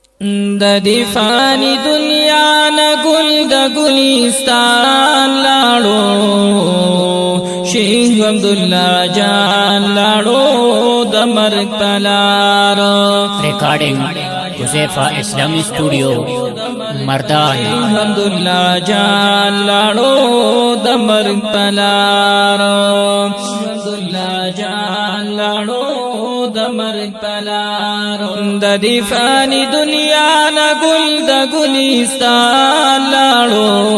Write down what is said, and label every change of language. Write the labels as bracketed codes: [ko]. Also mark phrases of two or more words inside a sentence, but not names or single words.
[ps] د دې فانی دنیا نه ګل د ګلستان لاړو شیخ عبدالله جان لاړو د مرګ پلار [ur] ریکارڈنگ حذیفہ اسلامی اسٹوڈیو مردان [ps] شیخ عبدالله جان لاړو د مرګ پلار عبدالله جان لاړو د مرګ پلار د دې فانی دنیا نه ګل د ګلستان لاړو